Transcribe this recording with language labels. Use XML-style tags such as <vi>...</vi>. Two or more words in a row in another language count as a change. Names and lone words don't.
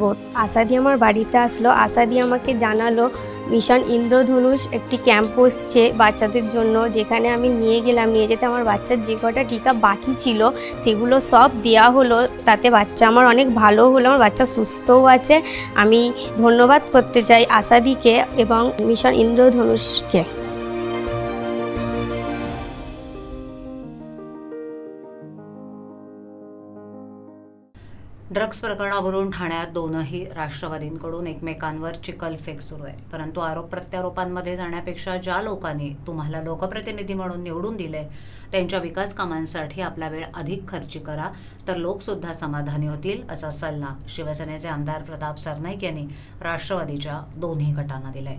<bn>আসাদি আমার বাড়িতে আসলো, আসাদি আমাকে জানালো মিশন ইন্দ্রধনুষ একটি ক্যাম্প বসছে বাচ্চাদের জন্য, যেখানে আমি নিয়ে গেলাম। নিয়ে যেতে আমার বাচ্চার যে কটা টিকা বাকি ছিল সেগুলো সব দেওয়া হলো, তাতে বাচ্চা আমার অনেক ভালো হলো, আমার বাচ্চা সুস্থও আছে। আমি ধন্যবাদ করতে চাই আসাদিকে এবং মিশন ইন্দ্রধনুষকে।</bn> <mr>ड्रग्स प्रकरणावरून ठाण्यात दोनही राष्ट्रवादींकडून एकमेकांवर चिखलफेक सुरू आहे. परंतु आरोप प्रत्यारोपांमध्ये जाण्यापेक्षा ज्या लोकांनी तुम्हाला लोकप्रतिनिधी म्हणून निवडून दिले त्यांच्या विकास कामांसाठी आपला वेळ अधिक खर्ची करा, तर लोकसुद्धा समाधानी होतील, असा सल्ला शिवसेनेचे आमदार प्रताप सरनाईक यांनी राष्ट्रवादीच्या दोन्ही गटांना दिलाय.</mr>